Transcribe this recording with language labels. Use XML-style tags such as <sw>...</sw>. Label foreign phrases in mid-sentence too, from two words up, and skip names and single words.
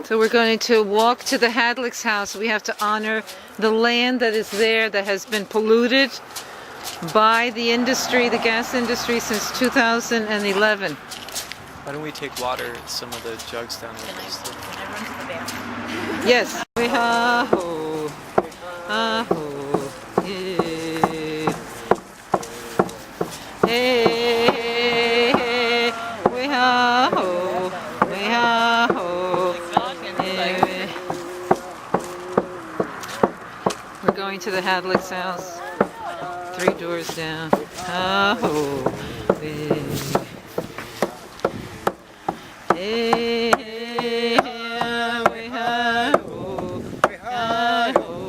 <en>So we're going to walk to the Hadlick's house. We have to honor the land that is there that has been polluted by the industry, the gas industry, since 2011. Why don't we take water, some of the jugs down with us? Can I run to the bathroom? Yes. We-ha-ho, ha-ho, yeah. Hey, hey, we-ha-ho, we-ha-ho, yeah. We're going to the Hadlick's house. 3 doors down. Ha-ho, yeah. Hey, hey, we-ha-ho, ha-ho.</en>